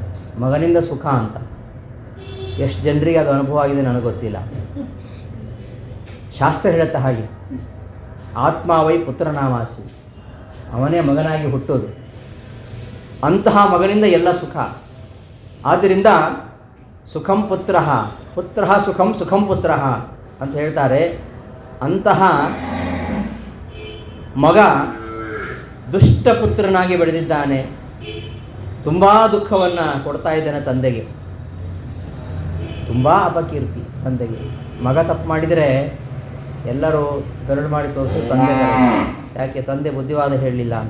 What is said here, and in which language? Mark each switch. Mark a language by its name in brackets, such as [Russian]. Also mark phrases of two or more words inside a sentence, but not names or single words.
[Kannada] ಮಗನಿಂದ ಸುಖ ಅಂತ. ಎಷ್ಟು ಜನರಿಗೆ ಅದು ಅನುಭವ ಆಗಿದೆ ನನಗೆ ಗೊತ್ತಿಲ್ಲ. ಶಾಸ್ತ್ರ ಹೇಳುತ್ತೆ ಹಾಗೆ, [Sanskrit] ಆತ್ಮ ವೈ ಪುತ್ರನಾಮಾಸಿ, [Kannada] ಅವನೇ ಮಗನಾಗಿ ಹುಟ್ಟೋದು. ಅಂತಹ ಮಗನಿಂದ ಎಲ್ಲ ಸುಖ. ಆದ್ದರಿಂದ [Sanskrit] ಸುಖಂ ಪುತ್ರ ಸುಖಂ ಪುತ್ರ [Kannada] ಅಂತ ಹೇಳ್ತಾರೆ. ಅಂತಹ ಮಗ ದುಷ್ಟಪುತ್ರನಾಗಿ ಬೆಳೆದಿದ್ದಾನೆ. ತುಂಬ ದುಃಖವನ್ನು ಕೊಡ್ತಾ ಇದ್ದಾನೆ ತಂದೆಗೆ. ತುಂಬ ಅಪಕೀರ್ತಿ ತಂದೆಗೆ. ಮಗ ತಪ್ಪು ಮಾಡಿದರೆ ಎಲ್ಲರೂ ಬೆರಳು ಮಾಡಿ ತೋರಿಸಿ ತಂದೆ ಯಾಕೆ ತಂದೆ ಬುದ್ಧಿವಾದ ಹೇಳಲಿಲ್ಲ ಅಂತ.